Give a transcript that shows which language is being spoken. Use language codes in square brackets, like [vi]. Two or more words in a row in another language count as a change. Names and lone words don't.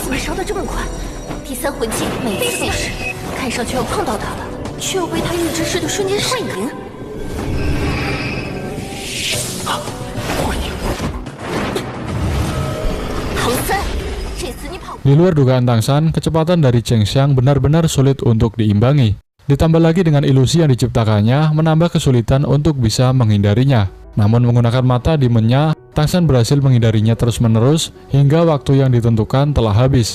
[zh] 怎么烧得这么快？第三魂技每次都是，看上去要碰到他了，却又被他预知式的瞬间幻影。幻影。唐三，这次你跑。 [id] Di luar dugaan Tangshan, kecepatan dari Chen Xiang benar-benar sulit untuk diimbangi. Ditambah lagi dengan ilusi yang diciptakannya, menambah kesulitan untuk bisa menghindarinya. Namun menggunakan mata demonnya, Tangshan berhasil menghindarinya terus-menerus hingga waktu yang ditentukan telah habis.